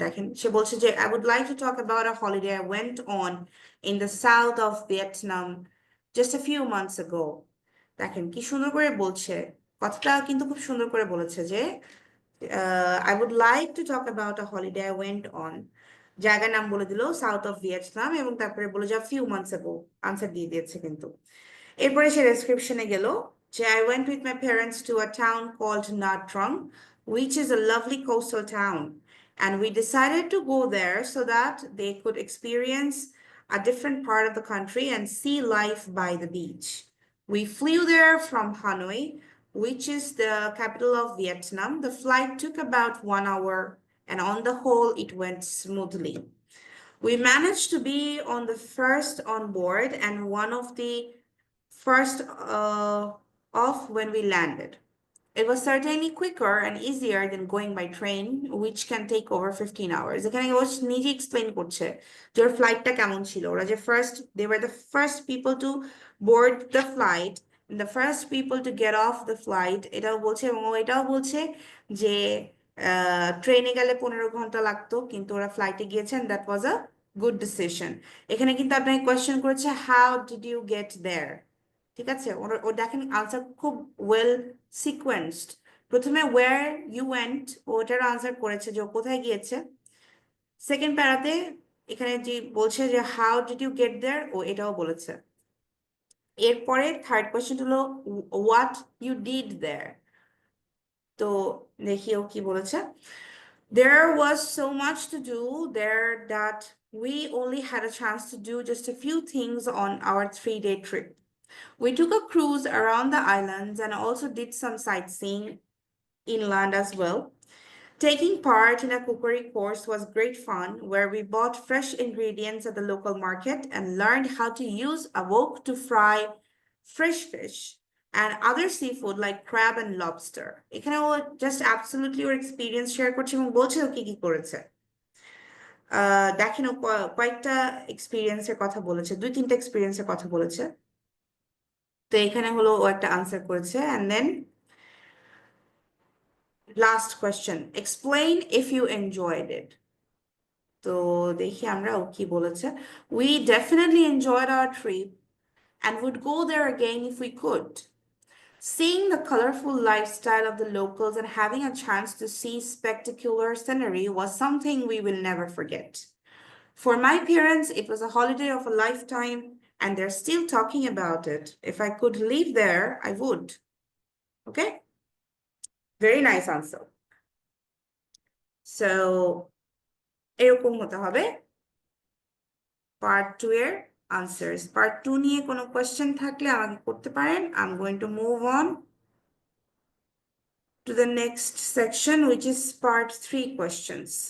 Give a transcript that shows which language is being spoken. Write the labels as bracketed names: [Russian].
[Bangla] দেখেন, সে বলছে যে [English] I would like to talk about a holiday I went on in the south of Vietnam just a few months ago. [Bangla] দেখেন কি সুন্দর করে বলছে, কথাটা কিন্তু খুব সুন্দর করে বলেছে যে [English] I would like to talk about a holiday I went on, [Bangla] জায়গার নাম বলে দিল [English] south of Vietnam, [Bangla] এবং তারপরে বলে যা [English] few months ago, [Bangla] আনসার দিয়ে দিয়েছে কিন্তু। এরপরে সে ডেসক্রিপশনে গেল যে [English] I went with my parents to a town called Nha Trang, which is a lovely coastal town, and we decided to go there so that they could experience a different part of the country and see life by the beach. We flew there from Hanoi, which is the capital of Vietnam. The flight took about 1 hour, and on the whole, it went smoothly. We managed to be on the first on board and one of the first off when we landed. It was certainly quicker and easier than going by train, which can take over 15 hours. [Bangla] এখানে ও নিজে explain করছে যে ওর ফ্লাইটটা কেমন ছিল। ওরা যে [English] they were the first people to board the flight, [Bangla] and the first people to get off the flight, এটাও বলছে, এবং ও এটাও বলছে যে ট্রেনে গেলে 15 ঘন্টা লাগতো, কিন্তু ওরা ফ্লাইটে গিয়েছেন, [English] That was a good decision. [Bangla] এখানে কিন্তু আপনাকে কোয়েশ্চেন করেছে [English] how did you get there, [Bangla] ঠিক আছে? ও দেখেন আনসার খুব ওয়েল সিকোয়েন্সড। প্রথমে [English] where you went, [Bangla] ওটার আনসার করেছে যে ও কোথায় গিয়েছে। সেকেন্ড প্যারাতে এখানে যে বলছে যে [English] how did you get there, [Bangla] ও এটাও বলেছে। এরপরে থার্ড কোয়েশ্চেন হলো [English] what you did there, [Bangla] তো দেখিও কি বলেছে। [English] There was so much to do there that we only had a chance to do just a few things on our 3-day trip. We took a cruise around the islands and also did some sightseeing inland as well. Taking part in a cookery course was great fun, where we bought fresh ingredients at the local market and learned how to use a wok to fry fresh fish and other seafood like crab and lobster. [Bangla] এখানে ও [English] just absolutely [Bangla] ওর experience share করছে এবং বলছে ও কি কি করেছে। দেখেন ও কয়েকটা এক্সপিরিয়েন্সের কথা বলেছে, 2-3টা এক্সপিরিয়েন্সের কথা বলেছে। তো এখানে হলো ও একটা আনসার করেছে, [English] and then last question, explain if you enjoyed it. [Bangla] তো দেখি আমরা ও কি বলেছে। [English] We definitely enjoyed our trip and would go there again if we could. Seeing the colorful lifestyle of the locals and having a chance to see spectacular scenery was something we will never forget. For my parents, it was a holiday of a lifetime, and they're still talking about it. If I could live there, I would. Okay? Very nice answer. [Bangla] So, এরকম হতে হবে part 2 এর answers. Part 2 নিয়ে কোনো question থাকলে আমাকে করতে পারেন। [English] I'm going to move on to the next section, which is part 3 questions.